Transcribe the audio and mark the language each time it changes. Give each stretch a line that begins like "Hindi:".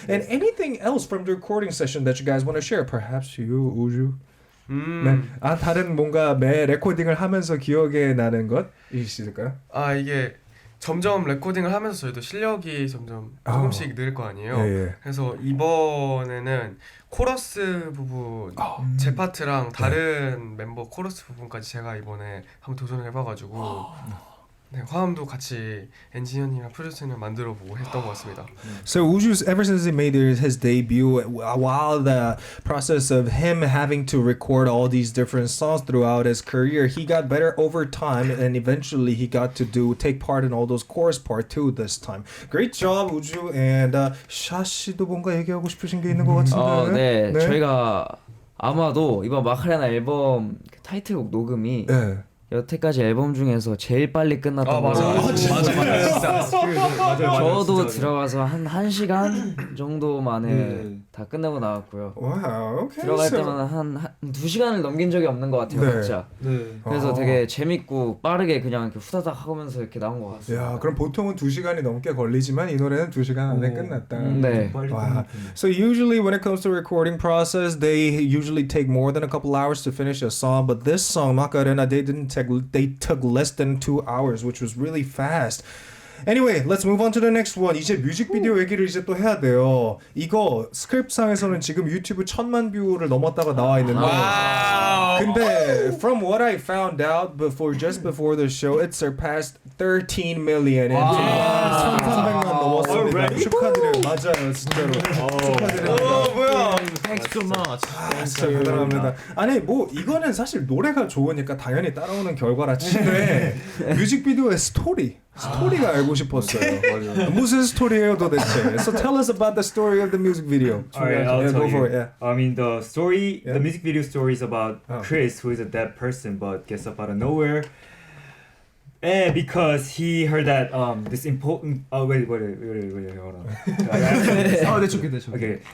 English: And anything else from the recording session that you guys want to share? Perhaps you, 우주.
Korean: 네. 다른 뭔가 매 레코딩을 하면서 기억에 나는 것 있을까요? 이게 점점 레코딩을 하면서 저희도 실력이 점점 조금씩 늘 거 아니에요. 그래서 이번에는 코러스 부분 제 파트랑 다른 멤버 코러스 부분까지 제가 이번에 한번 도전을 해봐가지고 네, 화음도 같이 엔지니어님이랑 프로듀서님 만들어보고 했던 것 같습니다.
English: So Uju, ever since he made his debut, while the process of him having to record all these different songs throughout his career, he got better over time, and eventually he got to take part in all those chorus part too this time. Great job, Uju. And
Korean: 샤 씨도 뭔가 얘기하고 싶으신 게 있는 것 같은데. 네, 저희가 아마도 이번 마카레나 앨범 타이틀곡 녹음이 여태까지 앨범 중에서 제일 빨리 끝났던 것 같아요. 저도 들어가서 한 1시간 정도 만에 다 끝내고 나왔고요.
English: Wow, okay.
Korean: 들어갈 때마다 한 2시간을 넘긴 적이 없는 것 같아요, 진짜. 그래서 되게 재밌고 빠르게 그냥 이렇게 후다닥 하면서 이렇게 나온 것 같습니다. 야, 그럼 보통은 2시간이 넘게 걸리지만 이 노래는 2시간 안에 끝났다. 네.
English: Wow. So usually when it comes to recording process, they usually take more than a couple hours to finish a song, but this song Macarena, they took less than 2 hours, which was really fast. Anyway, let's move on to the next one.
Korean: 이제 뮤직비디오 얘기를 이제 또 해야 돼요. 이거 스크립트상에서는 지금 유튜브 1000만 뷰를 넘었다가 나와 있는데 근데
English: from what I found out just before the show, it surpassed 13 million.
Korean: 1300만 넘었습니다. 축하드려요. 맞아요, 진짜로. 축하드립니다. 뭐야?
English: Thanks so much.
Korean: 진짜 대단합니다. 아니 뭐 이거는 사실 노래가 좋으니까 당연히 따라오는 결과라 치되 뮤직비디오의 스토리가 알고 싶었어요. 무슨 스토리예요 도대체?
English: So tell us about the story of the music video. Alright, I'll tell go you. for it. Yeah. I mean, the story, the music video story is about Chris, who is a dead person but gets up out of nowhere. And because he heard that this important wait, hold on. that's okay.